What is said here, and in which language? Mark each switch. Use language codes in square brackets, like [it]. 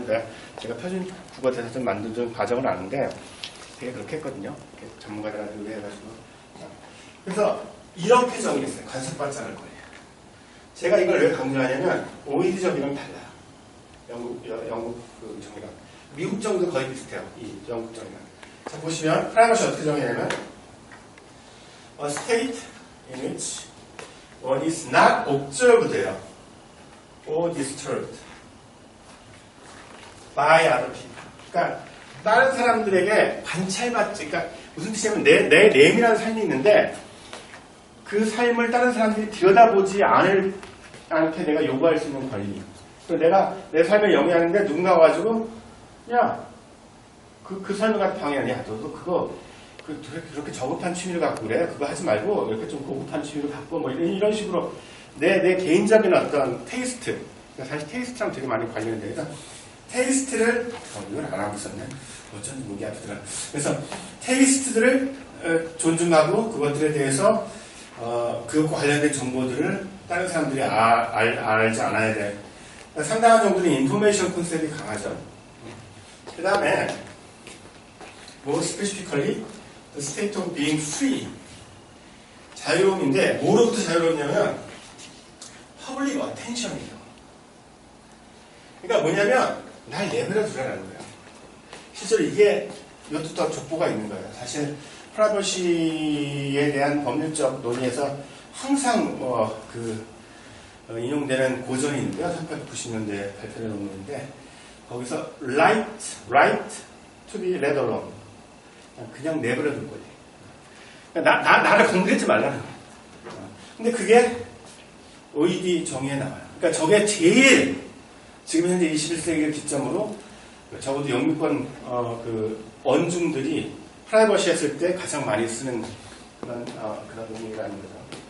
[ko] 왜냐면 제가 표준 국어 대사전 만든 좀 과정을 아는데, 되게 그렇게 했거든요. 이렇게 전문가들한테 의뢰해가지고. 그래서 이렇게 정의했어요. 간섭받지 않을 거예요. 제가 이걸 왜 강조하냐면, OECD 정의랑 달라요. 영국 그 정의랑. 미국 정도 거의 비슷해요. 이 영국 정의랑. 자, 보시면, 프라이버시 어떻게 정의냐면, [en] A state in which one is not observed or disturbed by other people. [ko] 그러니까, 다른 사람들에게 관찰받지, 그러니까, 무슨 뜻이냐면, 내 내밀한 삶이 있는데, 그 삶을 다른 사람들이 들여다보지 않게 내가 요구할 수 있는 권리. 내가 내 삶을 영위하는데 누군가 와가지고, 야, 그 삶을 갖다 방해하냐. 야, 너도 그거, 그렇게 저급한 취미를 갖고 그래. 그거 하지 말고, 이렇게 좀 고급한 취미를 갖고, 뭐, 이런 식으로 내 개인적인 어떤 테이스트. 그러니까 사실 테이스트랑 되게 많이 관련돼요. 그러니까 테이스트를, 이걸 안 하고 있었네. 어쩐지 목이 아프더라. 그래서 테이스트들을 존중하고 그것들에 대해서 그것과 관련된 정보들을 다른 사람들이 알지 않아야 돼. 상당한 정도는 인포메이션 컨셉이 강하죠. 그 다음에 [en] more specifically the state of being free. [ko] 자유로움인데 뭐로부터 자유로웠냐면 [en] public attention [ko] 이에요. 그러니까 뭐냐면 날 내버려 두라는 거예요. 실제로 이것도 더 족보가 있는 거예요. 사실 프라이버시에 대한 법률적 논의에서 항상 인용되는 고전이 있는데요. 1890년대 발표된 논문인데 거기서 [en] right to be let alone. [ko] 그냥 내버려 둘 거예요. 그러니까 나를 건드리지 말라는 거예요. 근데 그게 OECD 정의에 나와요. 그러니까 저게 제일 지금 현재 21세기를 기점으로 적어도 영미권 언중들이 프라이버시 했을 때 가장 많이 쓰는 그런 논의라는 거죠.